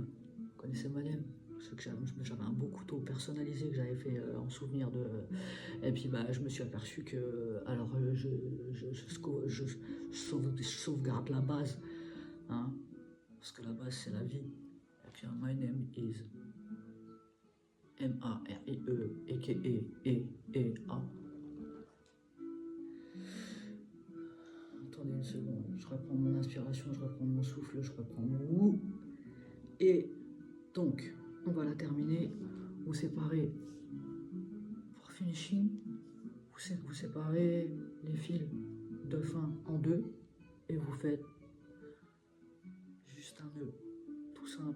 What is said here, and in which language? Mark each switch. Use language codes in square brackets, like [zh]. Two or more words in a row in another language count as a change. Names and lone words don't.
[fr] Vous connaissez Madame? Parce que j'avais un beau couteau personnalisé que j'avais fait en souvenir de. Et puis bah, je me suis aperçu que. Alors, je sauvegarde la base. Hein, parce que la base, c'est la vie. Et puis, [en] my name is M-A-R-I-E, A-K-E-E-E-A. [fr] Attendez une seconde, je reprends mon inspiration, je reprends mon souffle, je reprends mon ou. Et donc, on va la terminer. Vous séparez, pour finishing, vous séparez les fils de fin en deux et vous faites juste un nœud, tout simple.